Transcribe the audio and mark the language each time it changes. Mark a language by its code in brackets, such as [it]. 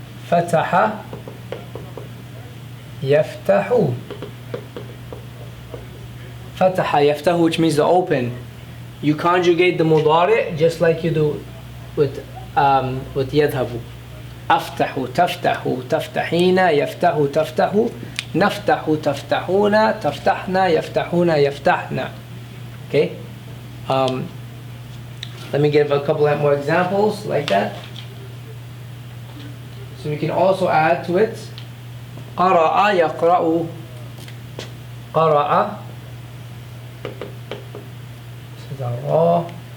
[ar] فتح يفتح. فتح يفتح, [en] which means to open. You conjugate the mudari just like you do with يذهب. [ar] أفتح تفتح تفتحين يفتح تفتح نفتح تفتحون تفتحنا يفتحون يفتحنا. [en] Okay. Let me give a couple of more examples like that. So we can also add to it [ar] قرأ يقرأ. [en] قرأ, this is our ra.